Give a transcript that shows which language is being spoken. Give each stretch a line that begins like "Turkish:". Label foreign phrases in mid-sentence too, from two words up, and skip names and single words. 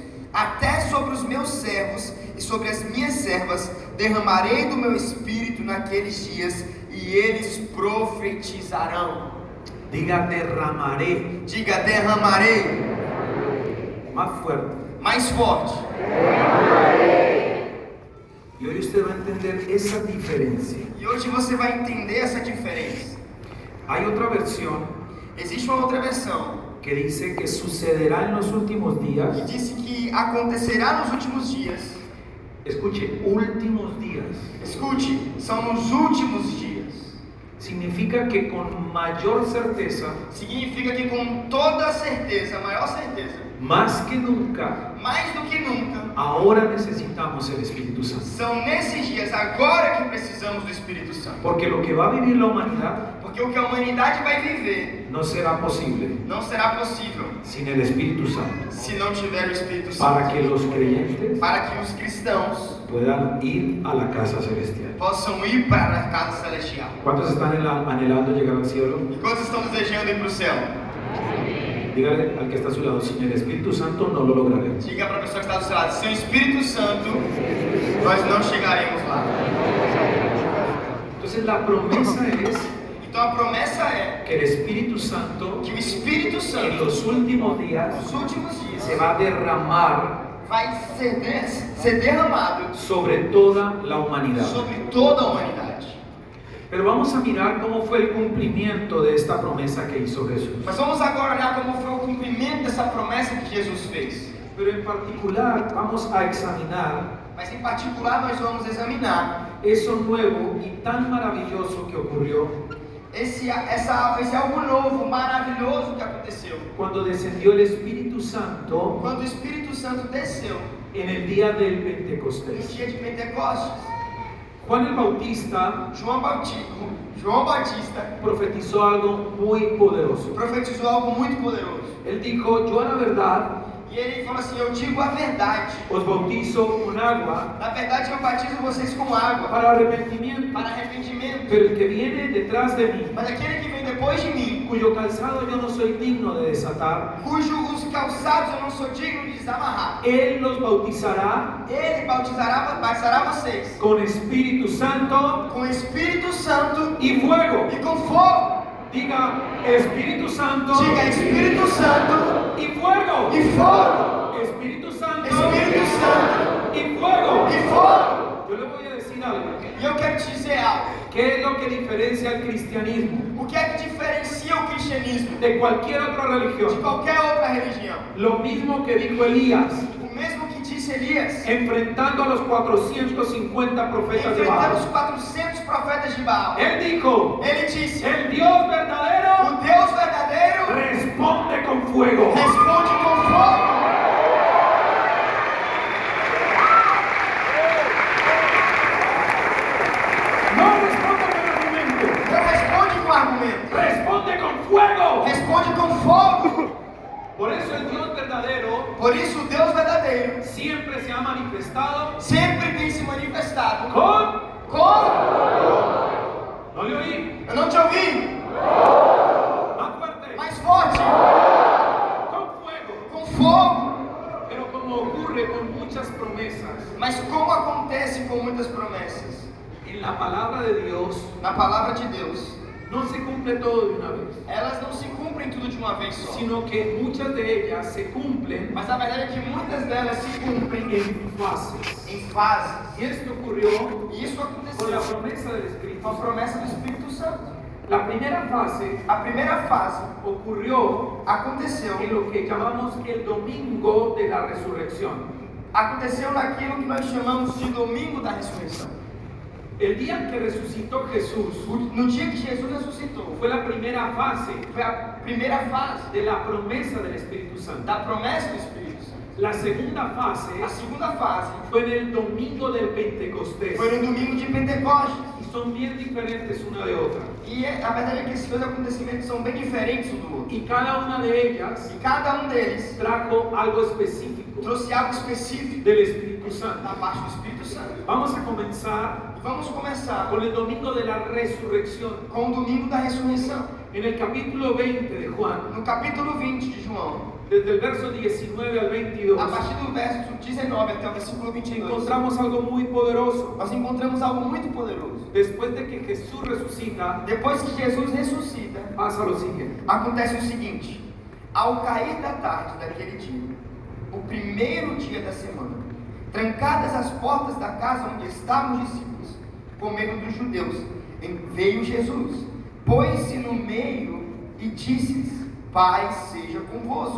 Portuguese: Até sobre os meus servos e sobre as minhas servas derramarei do meu espírito naqueles dias, e eles profetizarão.
Spanish: diga derramaré.
Portuguese: Diga: derramarei.
Spanish: Más fuerte.
Portuguese: Mais forte.
Spanish: Y hoy usted va a entender esa diferencia.
Portuguese: E hoje você vai entender essa diferença.
Spanish: Hay otra versión
Portuguese: Existe uma outra versão
Spanish: que dice que sucederá en los últimos
Portuguese: que
Spanish: días.
Portuguese: disse que acontecerá nos últimos dias.
Spanish: Escuche, últimos días.
Portuguese: Escute, são nos últimos dias.
Spanish: Significa que con mayor certeza,
Portuguese: Significa que com toda certeza, maior certeza,
Spanish: más que nunca,
Portuguese: mais do que nunca,
Spanish: ahora necesitamos el Espíritu Santo.
Portuguese: são nesses dias agora que precisamos do Espírito Santo.
Spanish: Porque lo que va a vivir la humanidad
Portuguese: Porque o que a humanidade vai viver
Spanish: no será posible
Portuguese: não será possível
Spanish: sin el Espíritu Santo.
Portuguese: se não tiver o Espírito Para Santo.
Spanish: que los creyentes
Portuguese: Para que os cristãos
Spanish: puedan ir a la casa celestial.
Portuguese: possam ir para a casa celestial.
Spanish: ¿Cuántos están anhelando llegar al cielo?
Portuguese: E quantos estão desejando ir para o céu?
Spanish: Dígale al que está a su lado, sin el Espíritu Santo no lo lograremos.
Portuguese: Diga para a pessoa que está do seu lado: sem o Espírito Santo, nós não chegaremos lá.
Spanish: Entonces la promesa es
Portuguese: Então a promessa é
Spanish: que el Espíritu Santo
Portuguese: que o Espírito
Spanish: en
Portuguese: Santo,
Spanish: los últimos días
Portuguese: nos últimos dias,
Spanish: se va a derramar
Portuguese: vai ser derramado
Spanish: sobre toda la humanidad.
Portuguese: sobre toda a humanidade.
Spanish: Pero vamos a mirar cómo fue el cumplimiento de esta promesa que hizo Jesús.
Portuguese: Mas vamos agora olhar como foi o cumprimento dessa promessa que Jesus fez.
Spanish: Pero en particular vamos a examinar
Portuguese: Mas em particular nós vamos examinar
Spanish: eso nuevo y tan maravilloso que ocurrió
Portuguese: esse algo novo, maravilhoso que aconteceu.
Spanish: cuando descendió el Espíritu Santo
Portuguese: Quando o Espírito Santo desceu
Spanish: en el día del
Portuguese: no
Spanish: Pentecostés.
Portuguese: dia de Pentecostes,
Spanish: Juan el Bautista
Portuguese: João Batista
Spanish: profetizó algo muy poderoso.
Portuguese: profetizou algo muito poderoso.
Spanish: Él dijo, yo a la verdad
Portuguese: E ele falou assim: eu digo a verdade.
Spanish: os bautizo con agua
Portuguese: Na verdade, eu batizo vocês com água
Spanish: para arrepentimiento,
Portuguese: para arrependimento.
Spanish: pero el que viene detrás de mí,
Portuguese: Mas aquele que vem depois de mim,
Spanish: cuyo calzado yo no soy digno de desatar,
Portuguese: cujos calçados eu não sou digno de desamarrar,
Spanish: él los bautizará
Portuguese: ele batizará vocês
Spanish: con Espíritu Santo
Portuguese: com Espírito Santo
Spanish: y fuego.
Portuguese: e com fogo.
Spanish: Diga Espíritu Santo
Portuguese: Diga: Espírito Santo
Spanish: y fuego.
Portuguese: e fogo.
Spanish: Espíritu Santo
Portuguese: Espírito Santo
Spanish: y fuego.
Portuguese: e fogo.
Spanish: Yo le voy a decir algo.
Portuguese: E eu quero te dizer algo.
Spanish: ¿Qué es lo que diferencia al cristianismo
Portuguese: O que é que diferencia o cristianismo
Spanish: de cualquier otra
Portuguese: de
Spanish: religión?
Portuguese: qualquer outra religião?
Spanish: Lo mismo que dijo Elías.
Portuguese: O mesmo que disse Elias,
Spanish: enfrentando a los 450 profetas de
Portuguese: enfrentando
Spanish: Baal.
Portuguese: os 400 profetas de Baal.
Spanish: Él dijo,
Portuguese: Ele disse:
Spanish: el Dios verdadero
Portuguese: o Deus verdadeiro
Spanish: responde con fuego.
Portuguese: responde com fogo.
Spanish: No responde con argumento,
Portuguese: Não responde com argumento,
Spanish: responde con fuego.
Portuguese: responde com fogo.
Spanish: Por eso el Dios verdadero
Portuguese: Por isso, o Deus verdadeiro
Spanish: siempre se ha manifestado
Portuguese: sempre tem se manifestado
Spanish: con...
Portuguese: com.
Spanish: No le oí.
Portuguese: Eu não te ouvi.
Spanish: Más fuerte.
Portuguese: Mais forte.
Spanish: Con fuego.
Portuguese: Com fogo.
Spanish: Pero como ocurre con muchas promesas,
Portuguese: Mas como acontece com muitas promessas,
Spanish: en la palabra de Dios
Portuguese: na palavra de Deus,
Spanish: no se cumple todo de una vez,
Portuguese: elas não se cumprem tudo de uma vez só.
Spanish: sino que muchas de ellas se cumplen
Portuguese: Mas a verdade é que muitas delas se cumprem
Spanish: en fases.
Portuguese: em fases.
Spanish: Y esto ocurrió
Portuguese: E isso
Spanish: con
Portuguese: aconteceu
Spanish: la promesa del Espíritu
Portuguese: com a
Spanish: Santo.
Portuguese: promessa do Espírito Santo.
Spanish: La primera fase
Portuguese: A primeira fase
Spanish: ocurrió
Portuguese: aconteceu
Spanish: en lo que llamamos el domingo de la resurrección.
Portuguese: naquilo que nós chamamos de domingo da ressurreição.
Spanish: El día en que resucitó Jesús
Portuguese: No dia que Jesus ressuscitou,
Spanish: fue la primera fase
Portuguese: foi a primeira fase
Spanish: de la promesa del Espíritu Santo.
Portuguese: da promessa do Espírito Santo.
Spanish: La segunda fase
Portuguese: A segunda fase
Spanish: fue en el domingo del Pentecostés.
Portuguese: foi no domingo de Pentecostes.
Spanish: Y son bien diferentes una de otra.
Portuguese: E a verdade é que esses dois acontecimentos são bem diferentes um do outro.
Spanish: Y cada una de ellas
Portuguese: E cada um deles
Spanish: trajo algo específico
Portuguese: trouxe algo específico
Spanish: del Espíritu Santo.
Portuguese: da parte do Espírito Santo.
Spanish: Vamos a comenzar
Portuguese: E vamos começar
Spanish: con el domingo de la resurrección.
Portuguese: com o domingo da ressurreição.
Spanish: En el capítulo 20 de Juan,
Portuguese: No capítulo 20 de João,
Spanish: desde el verso 19 al 22,
Portuguese: a partir do verso 19 até o versículo 22,
Spanish: encontramos algo muy poderoso.
Portuguese: nós encontramos algo muito poderoso.
Spanish: Después de que Jesús resucita,
Portuguese: Depois que Jesus ressuscita,
Spanish: pasa lo siguiente.
Portuguese: acontece o seguinte: ao cair da tarde daquele dia, o primeiro dia da semana, trancadas as portas da casa onde estavam os discípulos, com medo dos judeus, veio Jesus, pôs-se no meio e disse-lhes: Pai seja convosco.